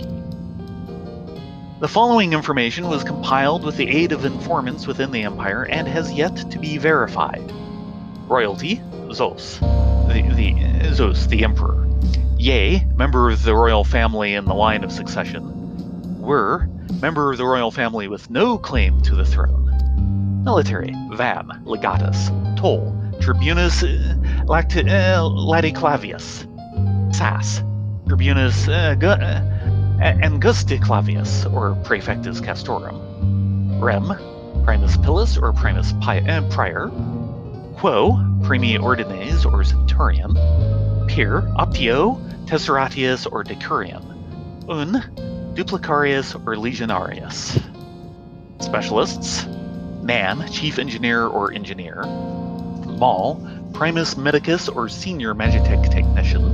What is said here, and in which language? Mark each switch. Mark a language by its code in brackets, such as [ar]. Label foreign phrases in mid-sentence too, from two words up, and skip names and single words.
[en] The following information was compiled with the aid of informants within the Empire and has yet to be verified. Royalty, Zos. Zos, the Emperor. Ye, member of the royal family in the line of succession. Were, member of the royal family with no claim to the throne. Military, Van, Legatus. [la] Toll, Tribunus Laticlavius. Sass, Tribunus Angusticlavius, or Praefectus Castorum. Rem, Primus Pilus, or Primus Prior. Quo, Primi Ordines, [en] or Centurion. Peer, [la] Optio, Tesseratius, or Decurion. Un, Duplicarius, or Legionarius. [en] Specialists: Man, Chief Engineer or Engineer. Mal, [la] Primus Medicus [en] or Senior Magitech Technician.